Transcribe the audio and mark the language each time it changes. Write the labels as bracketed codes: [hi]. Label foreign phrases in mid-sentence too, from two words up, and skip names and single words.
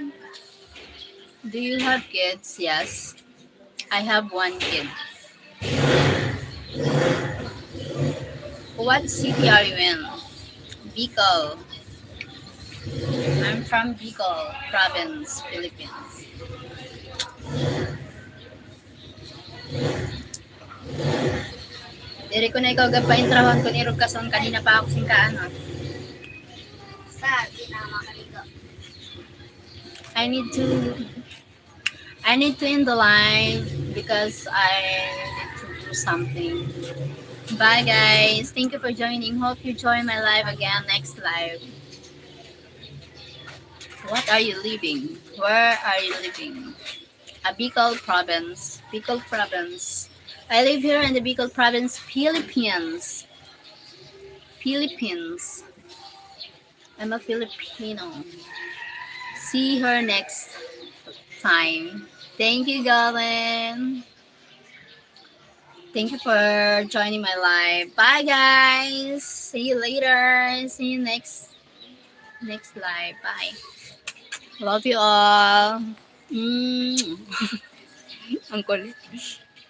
[en] Do you have kids? Yes. I have one kid. What city are you in? Bicol. I'm from Bicol province, Philippines. Diri ko na ikaw gapaintrawan ko ni Rukason kanina pa ako singkaan. I need to end the live because I need to do something. Bye guys. Thank you for joining. Hope you join my live again next live. What are you living? Where are you living? Bicol province. Bicol province. I live here in the Bicol province, Philippines. Philippines. I'm a Filipino. See her next time. Thank you, Galen. Thank you for joining my live. Bye, guys. See you later. See you next live. Bye. Love you all. [tl] Ang kulit.